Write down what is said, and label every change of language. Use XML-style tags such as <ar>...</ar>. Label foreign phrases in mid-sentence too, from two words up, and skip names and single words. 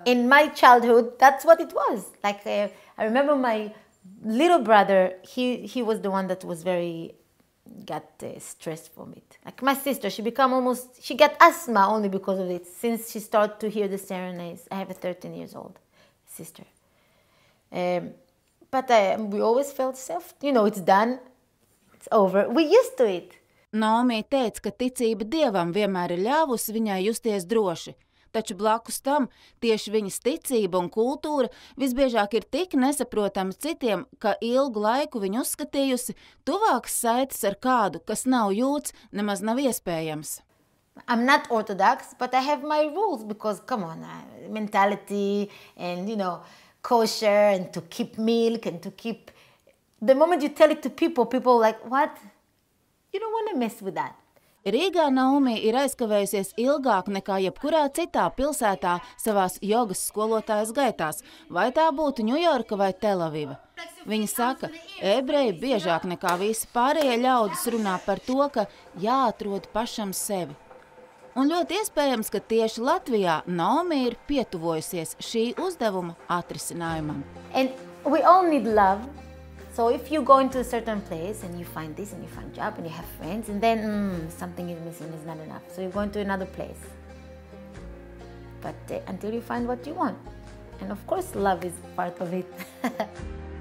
<en>In my childhood, that's what it was. Like, I remember my little brother, he was the one that was got stressed from it. Like my sister, she got asthma only because of it. Since she started to hear the serenades, I have a 13 years old sister. But we always felt safe. You know, it's done, it's over. We used to it.</en> <lv>Naomi teica, ka ticība Dievam vienmēr ir ļāvusi viņai justies droši, taču blakus tam tieši viņas ticība un kultūra visbiežāk ir tik nesaprotama citiem, ka ilgu laiku viņa uzskatījusi tuvākas saites ar kādu, kas nav jūts, nemaz nav iespējams.</lv> <en>I'm not Orthodox, but I have my rules because, come on, mentality and, you know, kosher and to keep milk and to keep... The moment you tell it to people, people are like, what? You don't want to mess with that.</en> <lv>Rīgā Naomi ir aizkavējusies ilgāk nekā jebkurā citā pilsētā savās jogas skolotājas gaitās, vai tā būtu Ņujorka vai Telaviva. Viņa saka, ebreji biežāk nekā visi pārējie ļaudis runā par to, ka jāatrod pašam sevi. Un ļoti iespējams, ka tieši Latvijā Naomi ir pietuvojusies šī uzdevuma atrisinājumam.</lv> <en>And we all need love. So if you go into a certain place and you find this and you find job and you have friends and then something is missing, is not enough. So you go into another place. But until you find what you want. And of course, love is part of it.</en>